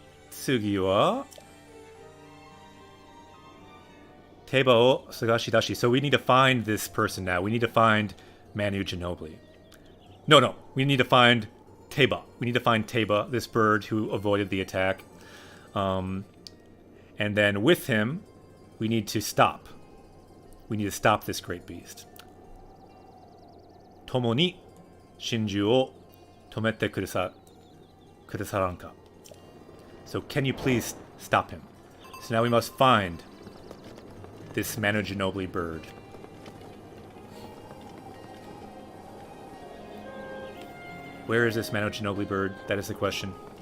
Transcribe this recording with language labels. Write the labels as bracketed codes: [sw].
[ja] 次はテーバを探し出し。 [en] So we need to find this person now. We need to find Manu Ginobili. No. We need to find Teba. We need to find Teba, this bird who avoided the attack. And then with him, we need to stop. We need to stop this great beast. [ja] 共に真珠を止めてくださらんか? [en] So can you please stop him? So now we must find this Manu Ginobili bird. Where is this Manu Ginobili bird? That is the question.